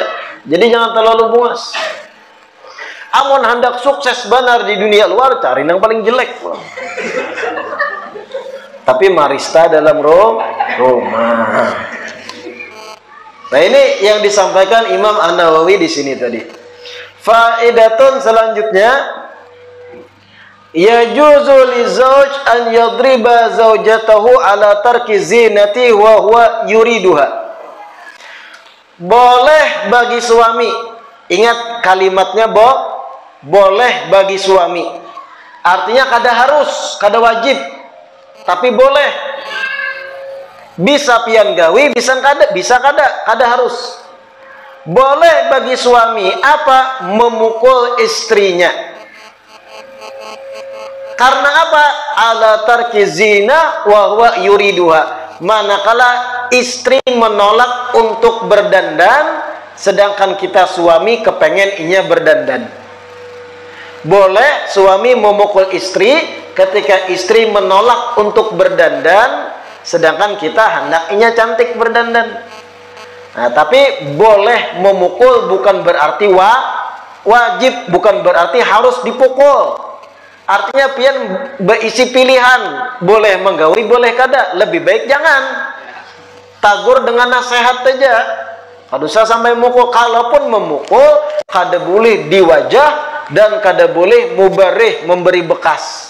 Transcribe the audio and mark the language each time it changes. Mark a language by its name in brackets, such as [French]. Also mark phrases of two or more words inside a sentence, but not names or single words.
[Indonesian] Jadi jangan terlalu bungas. Amun hendak sukses benar di dunia luar, cari yang paling jelek. Tapi marista dalam rumah. Nah, ini yang disampaikan Imam An-Nawawi di sini tadi. Faedatun selanjutnya, [Arabic] يجوز للزوج أن يضرب زوجته على ترك الزينة وهو يريدها. [Indonesian] Boleh bagi suami, ingat kalimatnya boleh bagi suami. [Banjar] Artinya kada harus, kada wajib, tapi boleh. Bisa pian gawi, bisa kada harus. [Indonesian] Boleh bagi suami apa? Memukul istrinya. Karena apa? [Arabic] على ترك الزينة وهو يريدها. [Indonesian] Manakala istri menolak untuk berdandan, sedangkan kita suami kepengen inya berdandan. Boleh suami memukul istri ketika istri menolak untuk berdandan, sedangkan kita hendak inya cantik berdandan. Nah, tapi boleh memukul bukan berarti wajib, bukan berarti harus dipukul. [Banjar] Artinya pian berisi pilihan, boleh menggawi, boleh kada. [Indonesian] Lebih baik jangan. Tagur dengan nasihat saja. [Banjar] Kada usah sampai mukul. [Indonesian] Kalaupun memukul, kada boleh di wajah dan kada boleh mubarih, memberi bekas.